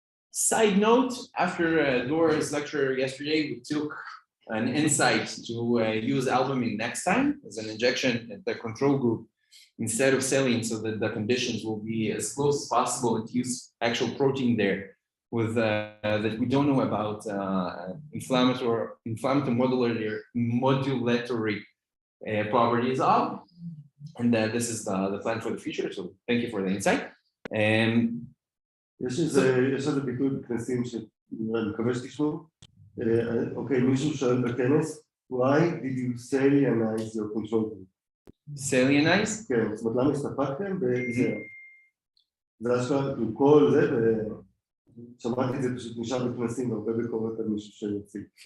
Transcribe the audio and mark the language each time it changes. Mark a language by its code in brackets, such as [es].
[en] Side note, after Dora's lecture yesterday, we took an insight to use albumin next time as an injection at the control group instead of saline, so that the conditions will be as close as possible and to use actual protein there with that we don't know about inflammatory modulatory properties of, and this is the plan for the future. So thank you for the insight. [he] יש איזה ביטוי בכנסים שאני מקווה שתשמעו. אוקיי, מישהו שואל בכנס, [en] why did you salyanize your control group? Salyanize? [he] כן, זאת אומרת, למה הסתפקתם בזה? זה אשכרה, כל זה, ושמעתי את זה פשוט נשאר בכנסים, והרבה ביקורת על מישהו שיציג.